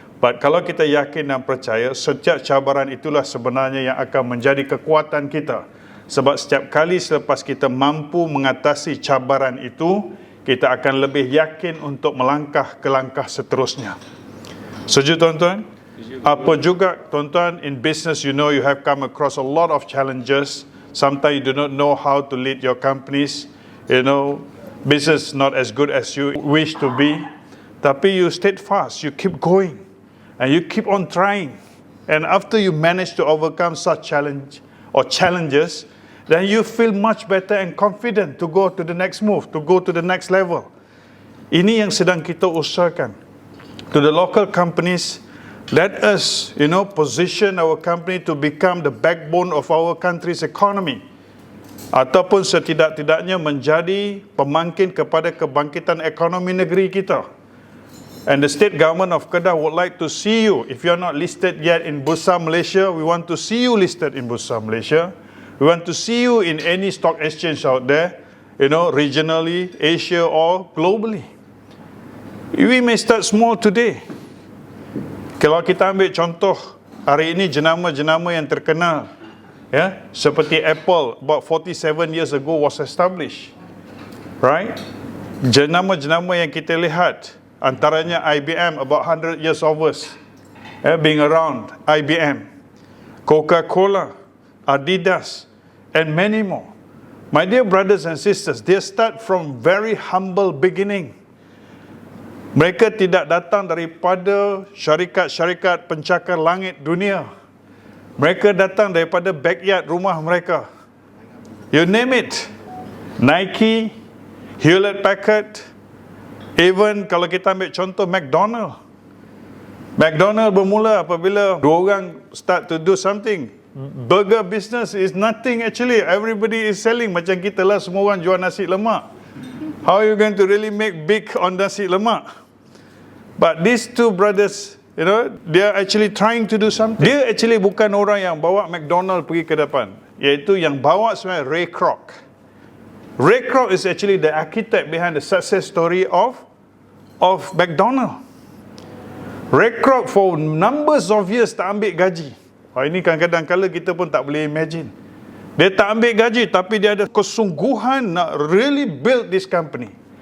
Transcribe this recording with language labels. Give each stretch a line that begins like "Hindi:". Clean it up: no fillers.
Malay: But kalau kita yakin dan percaya, setiap cabaran itulah sebenarnya yang akan menjadi kekuatan kita. Sebab setiap kali selepas kita mampu mengatasi cabaran itu, kita akan lebih yakin untuk melangkah ke langkah seterusnya. Setuju tuan-tuan? Apa juga tuan-tuan,
English: in business you know you have come across a lot of challenges. Sometimes you do not know how to lead your companies. You know, business not as good as you wish to be. Tapi you steadfast, you keep going. And you keep on trying. And after you manage to overcome such challenge or challenges, then you feel much better and confident to go to the next move, to go to the next level.
Malay: Ini yang sedang kita usahakan.
English: To the local companies, let us, position our company to become the backbone of our country's economy.
Malay: Ataupun setidak-tidaknya menjadi pemangkin kepada kebangkitan ekonomi negeri kita.
English: And the state government of Kedah would like to see you. If you are not listed yet in Bursa Malaysia, we want to see you listed in Bursa Malaysia. We want to see you in any stock exchange out there, regionally, Asia or globally. We may start small today.
Malay: Kalau kita ambil contoh, hari ini jenama-jenama yang terkenal, seperti Apple,
English: about 47 years ago was established.
Malay: Right? Jenama-jenama yang kita lihat, antaranya
English: IBM, about 100 years of us, being around, IBM, Coca-Cola, Adidas, and many more. My dear brothers and sisters, they start from very humble beginning.
Malay: Mereka tidak datang daripada syarikat-syarikat pencakar langit dunia. Mereka datang daripada backyard rumah mereka.
English: You name it. Nike, Hewlett-Packard, even
Malay: kalau kita ambil contoh
English: McDonald.
Malay: McDonald bermula apabila dua orang
English: start to do something. Burger business is nothing actually. Everybody is selling.
Malay: Macam kita lah, semua orang jual nasi lemak.
English: How are you going to really make big on nasi lemak? But these two brothers, they are actually trying to do something.
Malay: Dia actually bukan orang yang bawa McDonald pergi ke depan. Iaitu yang bawa sebenarnya Ray Kroc.
English: Ray Kroc is actually the architect behind the success story of McDonald.
Malay: Ray Kroc
English: for numbers of years
Malay: tak ambil gaji. Ini kadang-kadang kala kita pun tak boleh imagine. Dia tak ambil gaji, tapi dia ada kesungguhan nak
English: really build this company.